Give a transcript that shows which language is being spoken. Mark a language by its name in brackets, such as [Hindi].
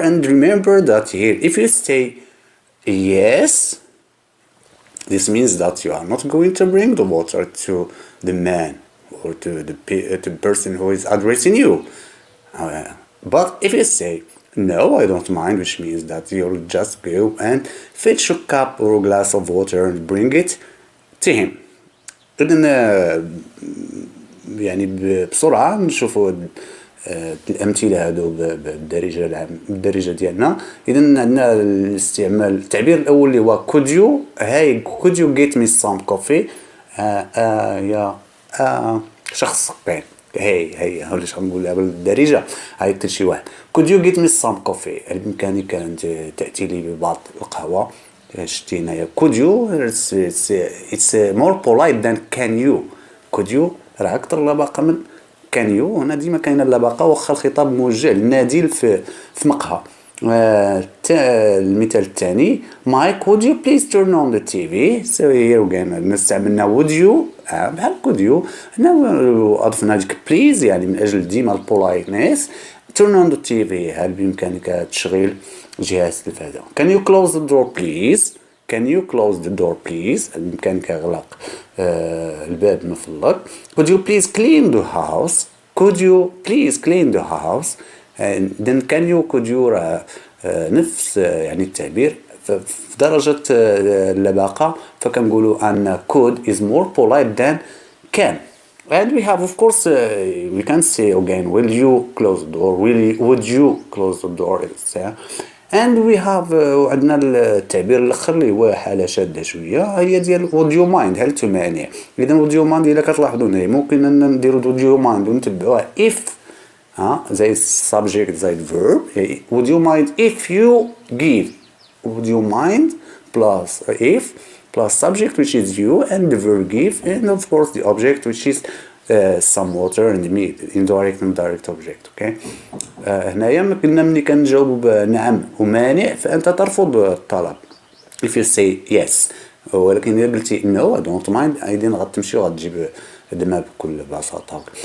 [English] And remember that here if you say yes, this means that you are not going to bring the water to the man or to the person who is addressing you. But if you say no, I don't mind, which means that you'll just go and fetch a cup or a glass of water and bring it to him. [Arabic] إذن يعني بسرعة نشوفوا الأمثلة هادو بالدارجة ديالنا. إذن عندنا الاستعمال التعبير الأول اللي هو could you. [English] Hi could you get me some coffee. [Arabic] يا شخص ثقيل. هي ولاش غنقولها بالدارجة. هاي قلت شي واحد [English] could you get me some coffee. [Arabic] هل بإمكانك أن تأتي لي ببعض القهوة. شتي هنايا [English] could you it's more polite than can you. [Arabic] could you راه أكثر لباقة من can you. هنا ديما كاينه اللباقة واخا الخطاب موجه للنادل في مقهى. المثال الثاني [English] Mike would you please turn on the TV. so here again نستعملنا would you بحال could you. [Arabic] هنا أضفنا ديك please يعني من أجل ديما البولايتنس. [English] turn on the TV [Arabic] هل بإمكانك تشغيل جهاز التلفازة. [English] can you close the door please. can you close the door please [Arabic] بإمكانك إغلاق الباب من فضلك. [English] could you please clean the house. could you please clean the house. then could you [Arabic] نفس يعني التعبير في درجة اللباقة فكنقولوا أن [English] could is more polite than can. And we have of course we can say again will you close the door, would you close the door. and we have [Arabic] عندنا التعبير الاخر اللي هو حاله شاده شويه هي ديال would you mind هل تمانع. اذا would you mind الا كتلاحظوا هنا ممكن ان نديروا would you mind ونتبعوها if زي subject زي verb. [English] would you mind if you give. would you mind plus if plus subject which is you and the verb give and of course the object which is some water and meat indirect and direct object. okay. [Arabic] هنايا قلنا ملي كنجاوبوا بنعم ومانع فأنت ترفض الطلب [English] if you say yes. [Arabic] ولكن إذا قلتي [English] no I don't mind [Arabic] إذن غتمشي وغتجيب هذا بكل بساطة.